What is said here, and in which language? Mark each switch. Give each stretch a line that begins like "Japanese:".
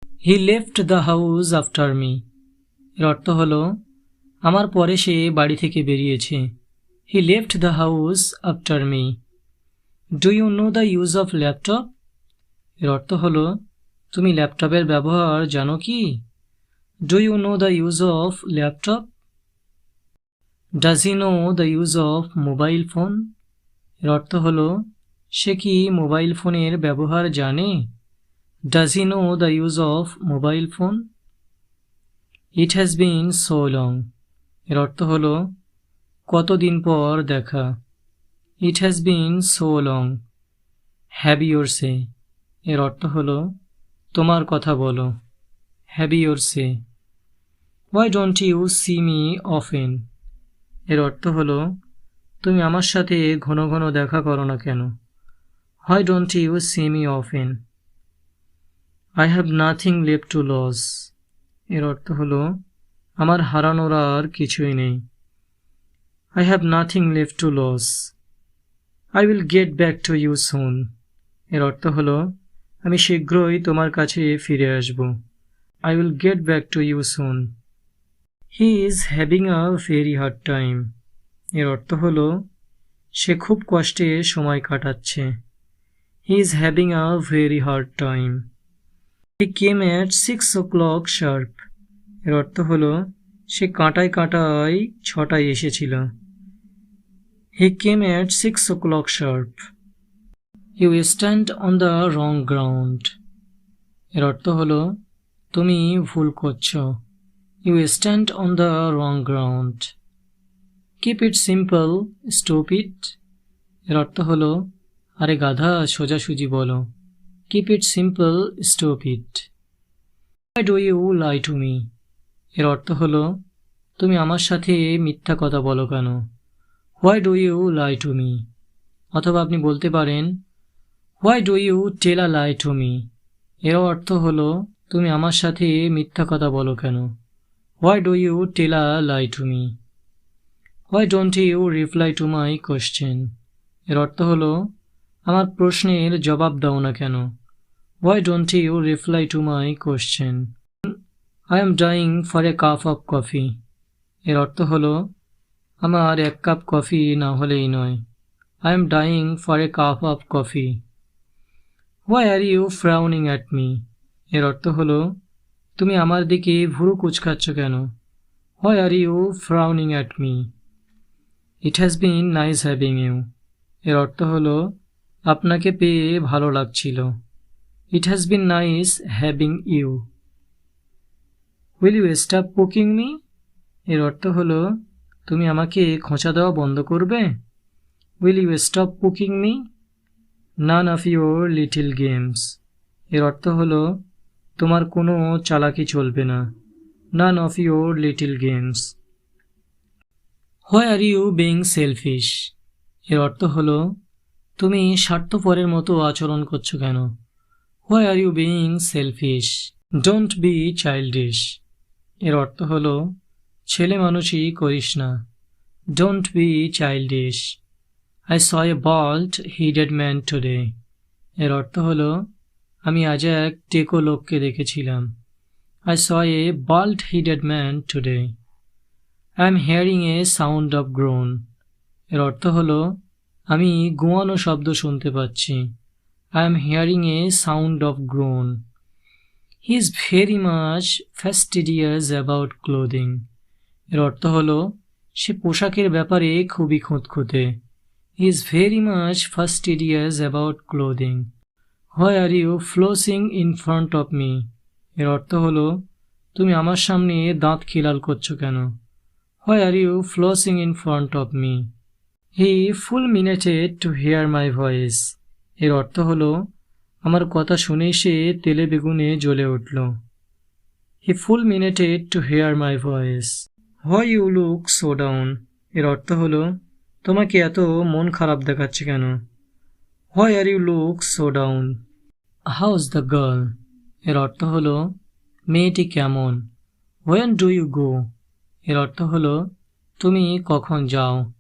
English: He left the house after me.
Bangla: এর অর্থ হলো আমার পরে সে বাড়ি থেকে বেরিয়েছে।
English: He left the house after me. Do you know the use of laptop?
Bangla: এর অর্থ হলো তুমি ল্যাপটপের ব্যবহার জানো কি?
English: Do you know the use of laptop? Does he know the use of mobile phone?
Bangla: এর অর্থ হলো সে কি মোবাইল ফোনের ব্যবহার জানে?
English: Does he know the use of mobile phone? It has been so long.
Bangla: এর অর্থ হলো কতদিন পর দেখা।
English: It has been so long. Have your say.
Bangla: এর অর্থ হলো তোমার কথা বলো।
English: Have your say. Why don't you see me often?
Bangla: এর অর্থ হলো তুমি আমার সাথে ঘন ঘন দেখা করো না কেন?
English: Why don't you see me often? I have nothing left to lose.
Bangla: এর অর্থ হলো আমার হারানোর আর কিছুই নেই।
English: I have nothing left to lose. I will get back to you soon.
Bangla: এর অর্থ হলো আমি শীঘ্রই তোমার কাছে ফিরে আসব।
English: I will get back to you soon. He is having a very hard time.
Bangla: এর অর্থ হলো সে খুব কষ্টে সময় কাটাচ্ছে।
English: He is having a very hard time. He came at 6 o'clock sharp.
Bangla: এর অর্থ হলো সে কাঁটায় কাঁটায় 6টায় এসেছিল।
English: He came at 6 o'clock sharp. You stand on the wrong ground.
Bangla: এর অর্থ হলো তুমি ভুল করছো।
English: You stand on the wrong ground. Keep it simple, stupid.
Bangla: এর অর্থ হলো আরে গাধা সোজাসুজি বলো।
English: Keep it simple, stupid. Why do you lie to me?
Bangla: এর অর্থ হলো তুমি আমার সাথে মিথ্যা কথা বলো কেন?
English: Why do you lie to me?
Bangla: অথবা আপনি বলতে পারেন
English: Why do you tell a lie to me?
Bangla: এর অর্থ হলো তুমি আমার সাথে মিথ্যা কথা বলো কেন?
English: Why do you tell a lie to me? Why don't you reply to my question?
Bangla: এর অর্থ হলো আমার প্রশ্নের জবাব দাও না কেন?
English: Why don't you reply to my question? I am dying for a cup of coffee.
Bangla: এর অর্থ হলো আমার এক কাপ কফি না হলেই নয়।
English: I am dying for a cup of coffee. Why are you frowning at me?
Bangla: এর অর্থ হলো তুমি আমার দিকে ভুরু কুঁচকাচ্ছ কেন?
English: Why are you frowning at me? It has been nice having you.
Bangla: এর অর্থ হলো আপনাকে পেয়ে ভালো লাগছিল।
English: It has been nice having you. Will you stop poking me?
Bangla: এর অর্থ হলো তুমি আমাকে খোঁচা দেওয়া বন্ধ করবে?
English: Will you stop poking me? None of your little games.
Bangla: এর অর্থ হলো তোমার কোনো চালাকি চলবে না।
English: None of your little games. Why are you being selfish?
Bangla: এর অর্থ হলো তুমি স্বার্থপরের মতো আচরণ করছো কেন?
English: Why are you being selfish? Don't be childish.
Bangla: এর অর্থ হলো ছেলে মানুষই করিস না।
English: Don't be childish. I saw a bald-headed man today.
Bangla: এর অর্থ হলো আমি আজ এক টেকো লোককে দেখেছিলাম।
English: I saw a bald-headed man today. I am hearing a sound of groan.
Bangla: এর অর্থ হলো আমি গোয়ানো শব্দ শুনতে পাচ্ছি।
English: I am hearing a sound of groan. He is very much fastidious about clothing.
Bangla: এর অর্থ হলো সে পোশাকের ব্যাপারে খুবই খুঁতখুঁতে।
English: He is very much fastidious about clothing. Why are you flossing in front of me?
Bangla: এর অর্থ হলো তুমি আমার সামনে দাঁত খিলাল করছো কেন?
English: Why are you flossing in front of me? He fulminated to hear my voice.
Bangla: এর অর্থ হলো আমার কথা শুনেই সে তেলে বেগুনে জ্বলে উঠল।
English: He fulminated to hear my voice. Why you look so down?
Bangla: এর অর্থ হলো তোমাকে এত মন খারাপ দেখাচ্ছে কেন?
English: Why are you look so down? How's the girl?
Bangla: এর অর্থ হলো মেয়েটি কেমন?
English: When do you go?
Bangla: এর অর্থ হলো তুমি কখন যাও?